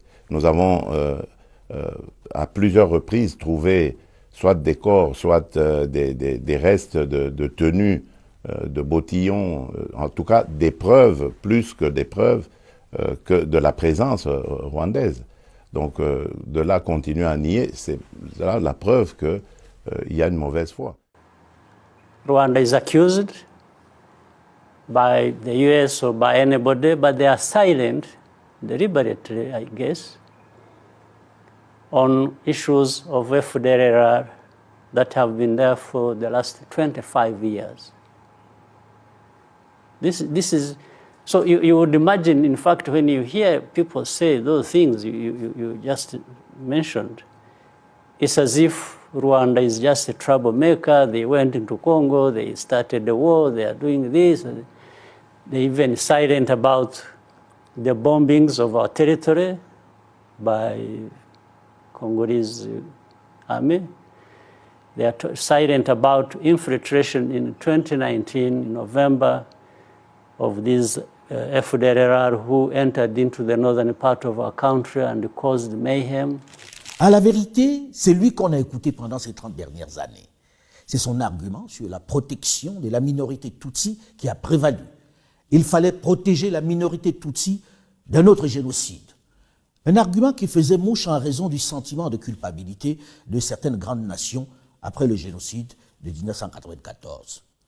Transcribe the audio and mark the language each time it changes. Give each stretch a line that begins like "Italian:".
French: Nous avons à plusieurs reprises trouvé soit des corps, soit des restes de tenues, de bottillons, en tout cas des preuves, plus que des preuves, que de la présence rwandaise. Donc de là continuer à nier, c'est là la preuve qu'il y a une mauvaise foi.
English: Rwanda is accused by the US or by anybody, but they are silent, deliberately, I guess, on issues of FDLR that have been there for the last 25 years. This is, so you would imagine, in fact, when you hear people say those things you just mentioned, it's as if Rwanda is just a troublemaker. They went into Congo, they started the war, they are doing this. They're even silent about the bombings of our territory by Congolese army. They are silent about infiltration in 2019, in November, of these FDLR who entered into the northern part of our country and caused mayhem.
French: À la vérité, c'est lui qu'on a écouté pendant ces 30 dernières années. C'est son argument sur la protection de la minorité Tutsi qui a prévalu. Il fallait protéger la minorité Tutsi d'un autre génocide. Un argument qui faisait mouche en raison du sentiment de culpabilité de certaines grandes nations après le génocide de 1994.